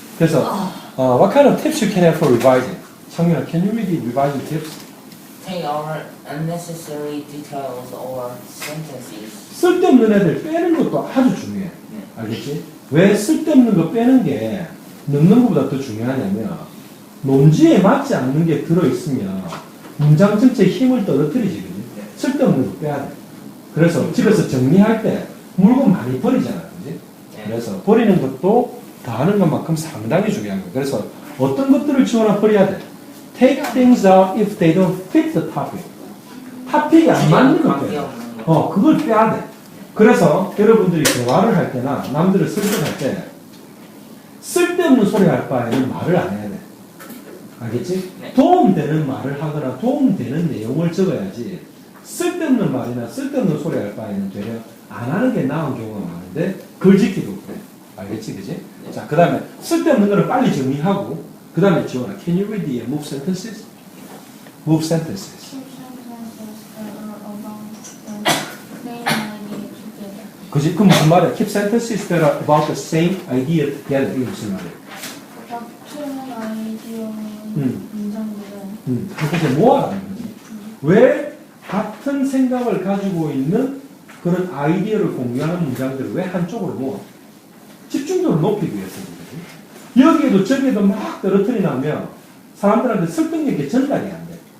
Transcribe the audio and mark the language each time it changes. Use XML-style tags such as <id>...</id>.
<en>그래서 what kind of tips you can have for revising? 창민아, can you read the revising tips? Take out unnecessary details or sentences.</en> <ko>쓸데없는 애들 빼는 것도 아주 중요해. 알겠지? 왜 쓸데없는 거 빼는 게 넣는 것보다 더 중요하냐면 논지에 맞지 않는 게 들어있으면 문장 전체의 힘을 떨어뜨리지. 그지? 쓸데없는 거 빼야 돼. 그래서 집에서 정리할 때 물건 많이 버리잖아. 그지? 그래서 버리는 것도 다 하는 것만큼 상당히 중요한 거야. 그래서 어떤 것들을 지원하 버려야 돼.</ko> <en>Take things out if they don't fit the topic.</en> <ko>토픽이 안 맞는 것 빼야 돼. 그걸 빼야 돼. 그래서 여러분들이 대화를 할 때나 남들을 설득할 때 쓸데없는 소리 할 바에는 말을 안 해야 돼. 알겠지? 네. 도움되는 말을 하거나 도움되는 내용을 적어야지 쓸데없는 말이나 쓸데없는 소리 할 바에는 되려 안 하는 게 나은 경우가 많은데 글 짓기도 그래. 알겠지? 그지? 네. 자, 그 다음에 쓸데없는 거를 빨리 정리하고 그 다음에 지원아,</ko> <en>can you read the move sentences? Move sentences. Two sentences that are about the same idea together.</en> <ko>그지? 그 무슨 말이야?</ko> <en>Keep sentences that are about the same idea together.</en> <ko>이게 무슨 말이야? 같은 아이디어의 문장들은 한 곳에 모아라는 거지. 왜 같은 생각을 가지고 있는 그런 아이디어를 공유하는 문장들을 왜 한쪽으로 모아? 집중도를 높이기 위해서지. 여기에도 저기에도 막 떨어뜨리면 사람들한테 설득력이 전달이 안 돼.</ko>